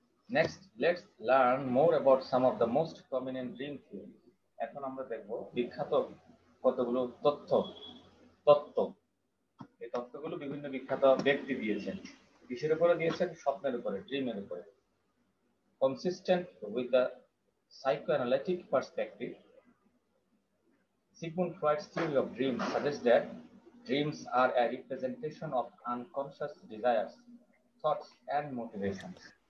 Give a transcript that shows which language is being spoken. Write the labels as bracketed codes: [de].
[en] Next, let's learn more about some of the most prominent dream theories. [bn] এখন আমরা দেখব বিখ্যাত কতগুলো তত্ত্ব। এই তত্ত্বগুলো বিভিন্ন বিখ্যাত ব্যক্তি দিয়েছেন। কিসের উপরে দিয়েছেন? স্বপ্নের উপরে, ড্রিমের উপরে। [en] Consistent with the psychoanalytic perspective, Sigmund Freud's theory of dreams suggests that dreams are a representation of unconscious desires, thoughts and motivations.